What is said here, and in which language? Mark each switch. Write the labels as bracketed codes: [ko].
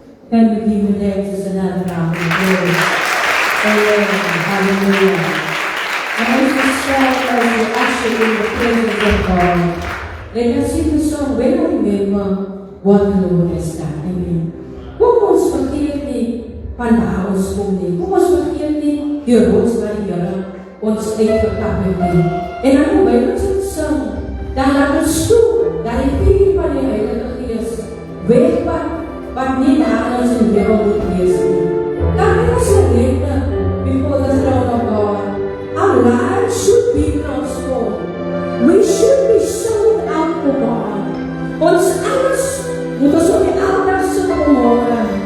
[en] Can we give you thanks another round of praise? Amen. Hallelujah. And as we stand as we usher in the presence of God, let us sing the song, When I Remember What the Lord Has Done. [af] Amen. Kom ons vergeet nie van waar ons kom nie. Kom ons vergeet nie die rots wat die Here ons uitgekap het nie. En dan hoe wij ons het sing, dan laat ons toe dat die vuur van die Heilige Gees wegvat wat nie na ons in lewe moet wees nie. [en] Dan let us surrender before the throne of God. Our lives should be transformed. We should be sold out for God. [af] Ons alles moet ons op die altaar sit vanmôre.